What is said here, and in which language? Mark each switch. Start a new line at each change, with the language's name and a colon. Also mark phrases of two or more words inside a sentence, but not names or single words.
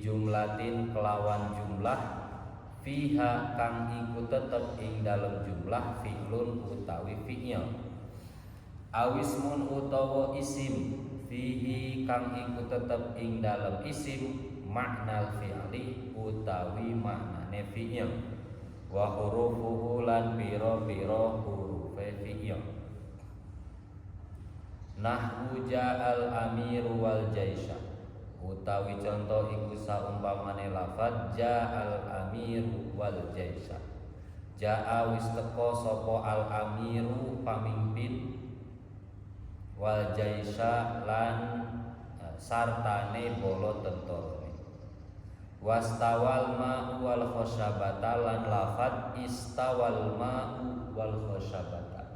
Javanese: jumlatin kelawan jumlah fiha kang iku tetep ing dalem jumlah fi'lun utawi fi'il awismun utawa isim fihi kang iku tetep ing dalem isim makna fi'li utawi maknane fi'il
Arabic: وحروفه
Javanese: lan pira-pira hurufe fi'il. Nahwu
Arabic: جاء الأمير والجيش
Javanese: utawi contoh iku saumpamane lafaz
Arabic: جاء الأمير والجيش.
Javanese: Ja'a wis teka sapa al amiru pamimpin wal jaisha lan sartane bala tentarane.
Arabic: واستوى الماء والخشبة
Javanese: lan lafad
Arabic: استوى الماء والخشبة.